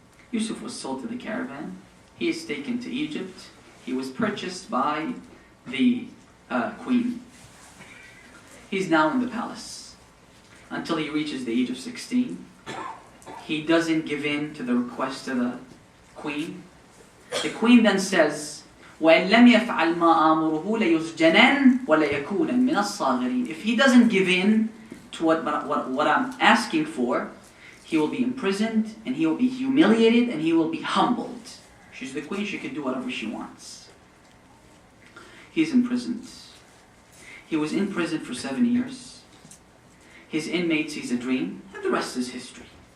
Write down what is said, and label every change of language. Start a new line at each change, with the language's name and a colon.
English: Yusuf was sold to the caravan. He is taken to Egypt. He was purchased by the queen. He's now in the palace until he reaches the age of 16. He doesn't give in to the request of the queen. The queen then says,
Arabic: وَإِن لَمْ يَفْعَلْ مَا آمُرُهُ لَيُسْجَنَنْ وَلَيَكُونًا مِنَ الصَّاغِرِينَ.
English: If he doesn't give in to what I'm asking for, he will be imprisoned, and he will be humiliated, and he will be humbled. She's the queen, she can do whatever she wants. He's imprisoned. He was in prison for 7 years. His inmate sees a dream, and the rest is history.